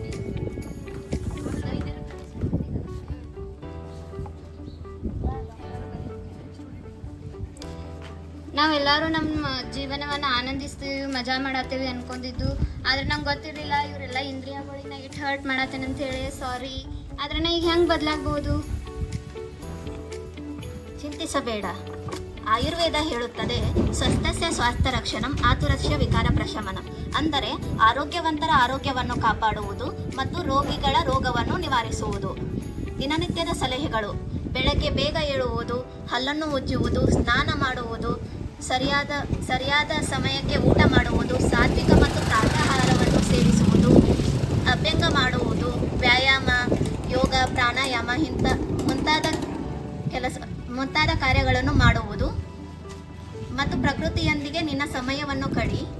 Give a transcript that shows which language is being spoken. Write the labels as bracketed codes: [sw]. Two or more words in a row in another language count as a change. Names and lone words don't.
[kn] ನಾವೆಲ್ಲರೂ ನಮ್ಮ ಜೀವನವನ್ನು ಆನಂದಿಸ್ತೀವಿ, ಮಜಾ ಮಾಡತ್ತೀವಿ ಅನ್ಕೊಂಡಿದ್ದು. ಆದ್ರೆ ನಂಗೆ ಗೊತ್ತಿರಲಿಲ್ಲ ಇವರೆಲ್ಲ ಇಂದ್ರಿಯಗಳಿನ ಇಟ್ಟು ಹರ್ಟ್ ಮಾಡತ್ತೇನೆ ಅಂತ ಹೇಳಿ. ಸಾರಿ. ಆದ್ರೆ ನಾ ಈಗ ಹೆಂಗೆ ಬದಲಾಗ್ಬೋದು? ಚಿಂತಿಸಬೇಡ. ಆಯುರ್ವೇದ ಹೇಳುತ್ತದೆ, [sa] ಸ್ವಸ್ಥಸ್ಯ ಸ್ವಾಸ್ಥ್ಯ ರಕ್ಷಣಂ ಆತುರಸ್ಯ ವಿಕಾರ ಪ್ರಶಮನಂ. [kn] ಅಂದರೆ ಆರೋಗ್ಯವಂತರ ಆರೋಗ್ಯವನ್ನು ಕಾಪಾಡುವುದು ಮತ್ತು ರೋಗಿಗಳ ರೋಗವನ್ನು ನಿವಾರಿಸುವುದು. ದಿನನಿತ್ಯದ ಸಲಹೆಗಳು: ಬೆಳಗ್ಗೆ ಬೇಗ ಏಳುವುದು, ಹಲ್ಲನ್ನು ಉಜ್ಜುವುದು, ಸ್ನಾನ ಮಾಡುವುದು, ಸರಿಯಾದ ಸಮಯಕ್ಕೆ ಊಟ ಮಾಡುವುದು, ಸಾತ್ವಿಕ ಮತ್ತು ತಾಜಾಹಾರವನ್ನು ಸೇವಿಸುವುದು, ಅಭ್ಯಂಗ ಮಾಡುವುದು, ವ್ಯಾಯಾಮ, ಯೋಗ, ಪ್ರಾಣಾಯಾಮ ಮುಂತಾದ ಕಾರ್ಯಗಳನ್ನು ಮಾಡುವುದು ಮತ್ತು ಪ್ರಕೃತಿಯೊಂದಿಗೆ ನಿನ್ನ ಸಮಯವನ್ನು ಕಡಿ.